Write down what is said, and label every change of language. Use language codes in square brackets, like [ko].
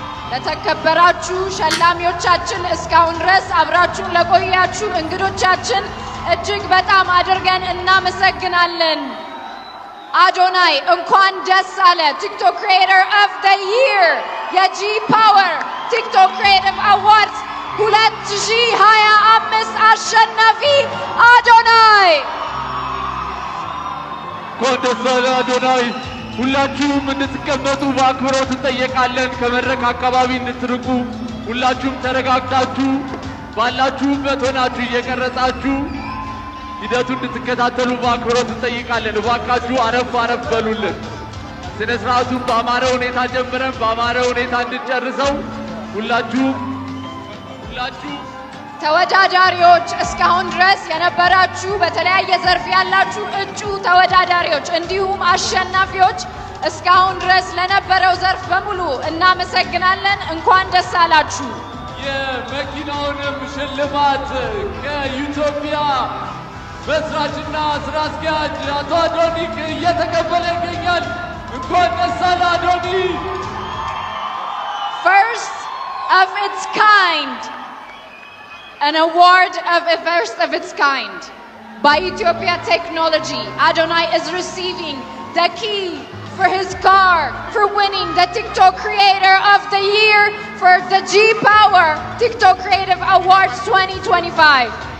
[am] ለተከበራችሁ ሸላሚዎቻችን፣ እስካሁን ድረስ አብራችሁን ለቆያችሁ እንግዶቻችን እጅግ በጣም አድርገን እናመሰግናለን። Adonai, Unquan Desale, TikTok Creator of the Year, Yaji Power, TikTok Creative Awards 2025 አሸናፊ አዶናይ ኮንደሳለ አዶናይ ሁላችሁም እንድትቀመጡ በአክብሮት እንጠይቃለን። ከመድረክ አካባቢ እንድትርቁ ሁላችሁም ተረጋግታችሁ ባላችሁበት ሆናችሁ እየቀረጻችሁ ሂደቱን እንድትከታተሉ በአክብሮት እንጠይቃለን። እባካችሁ አረፍ አረፍ በሉልን። ስነ ስርዓቱን በአማረ ሁኔታ ጀምረን በአማረ ሁኔታ እንድንጨርሰው ሁላችሁ ተወዳዳሪዎች እስካሁን ድረስ የነበራችሁ በተለያየ ዘርፍ ያላችሁ እጩ ተወዳዳሪዎች እንዲሁም አሸናፊዎች እስካሁን ድረስ ለነበረው ዘርፍ በሙሉ እናመሰግናለን። እንኳን ደስ አላችሁ። የመኪናውንም ሽልማት ከኢትዮጵያ መስራችና ስራ አስኪያጅ አቶ አዶኒክ እየተቀበለ ይገኛል። እንኳን ደስ አለ አዶኒ። [en] First of its kind, an award of a first of its kind by Ethiopia Technology. Adonai is receiving the key for his car for winning the TikTok Creator of the Year for the G Power TikTok Creative Awards 2025.